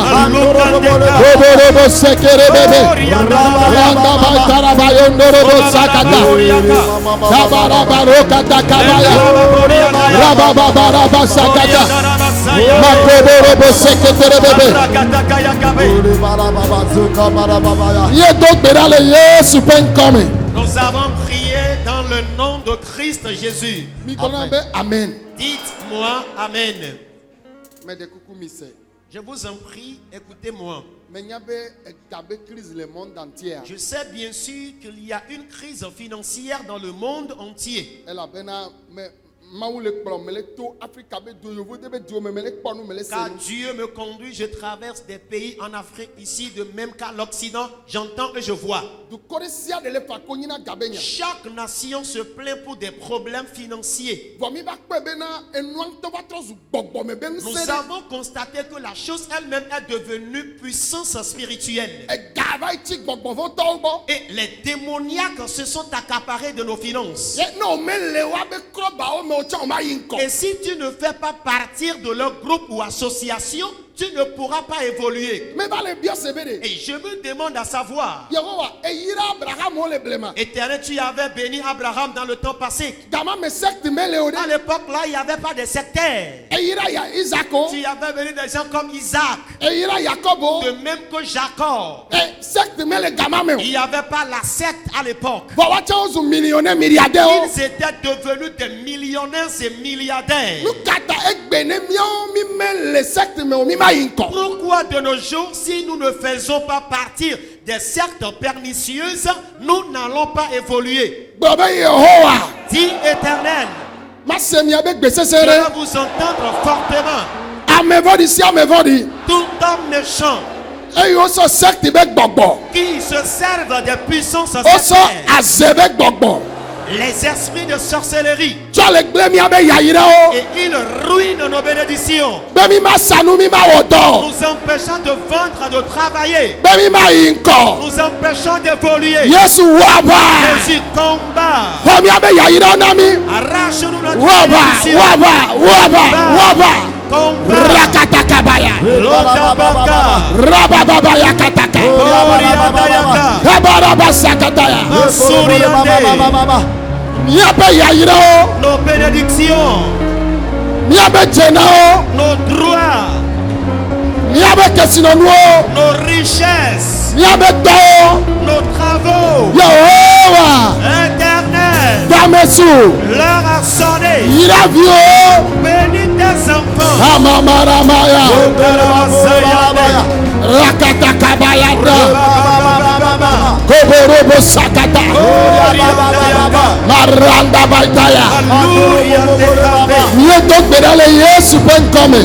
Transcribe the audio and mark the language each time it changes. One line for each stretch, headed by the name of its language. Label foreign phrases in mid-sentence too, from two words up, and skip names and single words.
Ewe: Alukandeka. boborobo sekere bebe, Borianda randa batarabayondorobo sakata, Boriaka. tabarabarokata kabaya, Borianda Ya. rababaraba sakata, Borianda makoborobo sekete bebe. Rakataka Yakabe. Ye do gbera le Yesu ƒe ŋkɔ me.
French: Nous avons prié dans le nom de Christ Jésus.
Ewe: Mi gblɔna be amen.
French: Dites-moi Amen.
Ewe: Mɛ de kuku mi sɛ.
French: Je vous en prie, écoutez-moi.
Ewe: Menya be ega be
French: crise le monde entier. Je sais bien sûr qu'il y a une crise financière dans le monde entier.
Ewe: Elabena Maou le kplɔ me le to Afrika be do yovo de be do me le kpɔ nu me le se
French: Car
Ewe: nu.
French: Dieu me conduit, je traverse des pays en Afrique, ici, de même qu'à l'Occident, j'entends et je vois.
Ewe: Dukɔ de sia de le fa ko nyina gabe nya.
French: Chaque nation se plaint pour des problèmes financiers.
Ewe: Vɔ mi ba kpɛ be na enua ŋutɔ va trɔ zu gbɔgbɔ me be ŋusẽ
French: Nous
Ewe: ɖe.
French: avons constaté que la chose elle-même est devenue puissance spirituelle.
Ewe: Ega va yi tsi gbɔgbɔvɔtɔwo gbɔ.
French: Et les démoniaques se sont accaparés de nos finances.
Ewe: Ye ne o me le wa be krɔ bawo me o tsã o ma yi ŋkɔ.
French: Et si tu ne fais pas partir de leur groupe ou association, tu ne pourras pas évoluer.
Ewe: Me va le bia se be de.
French: Et je me demande à savoir,
Ewe: Yehowa eyira Abraham o le blema.
French: Éternel, tu avais béni Abraham dans le temps passé.
Ewe: Gama me secte me le o de.
French: À l'époque là, il n'y avait pas de sectaire.
Ewe: Eyira ya Isaac o.
French: Tu avais béni des gens comme Isaac,
Ewe: Eyira Jacob o.
French: de même que Jacob.
Ewe: E secte me le gama me o.
French: Il n'y avait pas la secte à l'époque.
Ewe: Vɔ wa tsã o zu
French: millionnaire milliardaire
Ewe: o.
French: Ils étaient devenus des millionnaires et milliardaires.
Ewe: Nu ka ta egbe ne miawo mi me le secte me o mi ma yi ŋkɔ.
French: Pourquoi de nos jours, si nous ne faisons pas partir des sectes pernicieuses, nous n'allons pas évoluer?
Ewe: Gbɔ be Yehowa.
French: Dis Éternel,
Ewe: Ma se mia be gbesese
French: je vais
Ewe: ɖe.
French: vous entendre fortement.
Ewe: Ame vɔɖi si ame vɔɖi.
French: Tout homme méchant
Ewe: Eye wosɔ secte be gbɔgbɔ.
French: qui se servent des puissances
Ewe: Wosɔ
French: sectaires,
Ewe: aze be gbɔgbɔ.
French: les esprits de sorcellerie,
Ewe: Tsɔ le gble mia be yayirawo.
French: et ils ruinent nos bénédictions,
Ewe: Be mi ma sa nu mi ma wɔ dɔ.
French: nous empêchant de vendre, de travailler,
Ewe: Be mi ma yi ŋkɔ.
French: nous empêchant d'évoluer.
Ewe: Yesu waba.
French: Jésus combat,
Ewe: Xɔ mia be yayirawo na mi.
French: arrache-nous notre
Ewe: Waba
French: bénédiction.
Ewe: waba.
French: Combat, Rakatakabaya. Lotabaka, Rabababaya kataka. Oriadayaka, Kabarabasakataya. Masuriande,
Ewe: Mia be yayirawo.
French: nos bénédictions,
Ewe: Mia be dzenawo.
French: nos droits,
Ewe: Mia be kesinɔnuwo.
French: nos richesses,
Ewe: Mia be dɔwo.
French: nos travaux.
Ewe: Yehowa.
French: Éternel,
Ewe: Damesu.
French: leur a sonné.
Ewe: Yiraviwo.
French: Bénis tes enfants. Amamaramaya. Karabasayande, Rakatakabayada. Bababababa, Koborobo sakata. Oriadayaka, Maranda baitaya. Aluriandekabe. Mieux donc
Ewe: gbera le Yesu pe nkɔme.